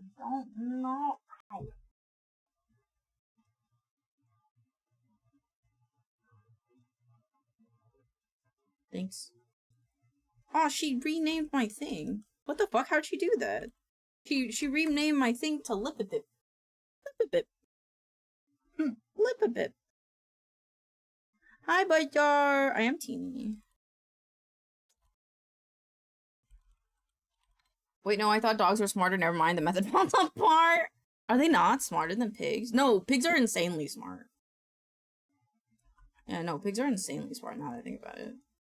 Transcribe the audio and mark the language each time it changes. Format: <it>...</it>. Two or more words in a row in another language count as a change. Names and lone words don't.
<en>Don't, no. Ow. Thanks. Oh, she renamed my thing. What the fuck? How'd she do that? She renamed my thing to Lipabip. Lipabip. Lipabip. Hi, Budjar. I am teeny. Wait, no, I thought dogs were smarter. Never mind, the method falls apart. Are they not smarter than pigs? No, pigs are insanely smart. Yeah, no, pigs are insanely smart now that I think about it.</en>